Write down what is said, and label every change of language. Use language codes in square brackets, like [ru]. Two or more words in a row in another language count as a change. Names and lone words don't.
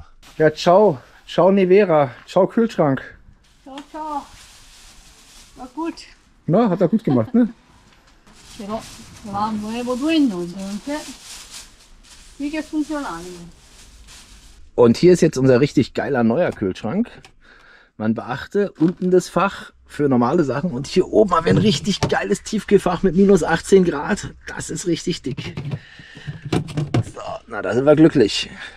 [de] Ja, ciao. Ciao Nevera. Ciao Kühlschrank. Ciao, ciao. War gut. Na, hat er gut gemacht, ne? [es] Però va nuovo dueño, entonces sigue funcionando. [de] Und hier ist jetzt unser richtig geiler neuer Kühlschrank. Man beachte, unten das Fach für normale Sachen und hier oben haben wir ein richtig geiles Tiefkühlfach mit minus 18 Grad. Das ist richtig dick. So, na, da sind wir glücklich.